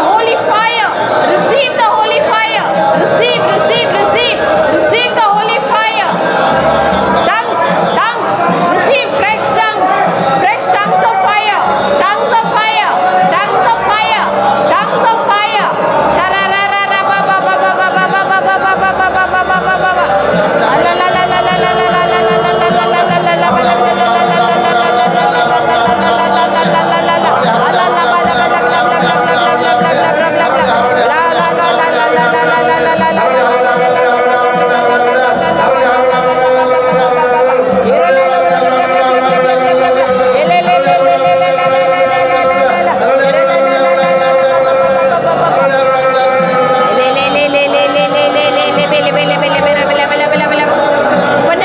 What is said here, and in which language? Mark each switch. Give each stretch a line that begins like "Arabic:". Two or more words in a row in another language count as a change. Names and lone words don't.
English: Holy fire. Receive the holy fire. Receive the holy fire. Tongues. Receive fresh tongues. Fresh tongues of fire. Tongues of fire. Tongues of fire. Tongues of fire. Shararara ba ba ba ba ba ba ba ba ba ba ba ba ba ba ba ba. La la la la la la la la la la la la la la la Open your